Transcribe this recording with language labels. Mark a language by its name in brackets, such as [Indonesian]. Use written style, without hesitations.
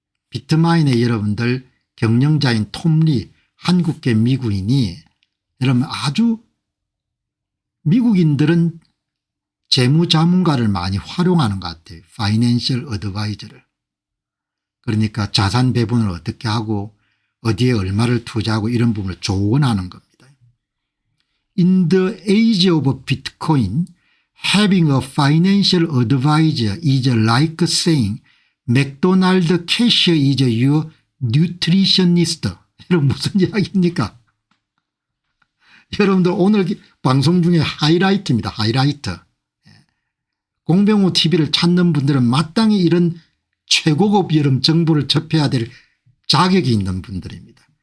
[Korean] 비트마인의 여러분들 경영자인 톰 리 한국계 미국인이 여러분 아주 미국인들은 재무자문가를 많이 활용하는 것 같아요. 파이낸셜 어드바이저를. 그러니까 자산 배분을 어떻게 하고 어디에 얼마를 투자하고 이런 부분을 조언하는 겁니다. [English] In the age of Bitcoin, having a financial advisor is like saying McDonald's cashier is your nutritionist. [Korean] 여러분 무슨 이야기입니까? 여러분들 오늘 방송 중에 하이라이트입니다. 하이라이트. 공병호 TV를 찾는 분들은 마땅히 이런 최고급 여름 정보를 접해야 될 자격이 있는 분들입니다.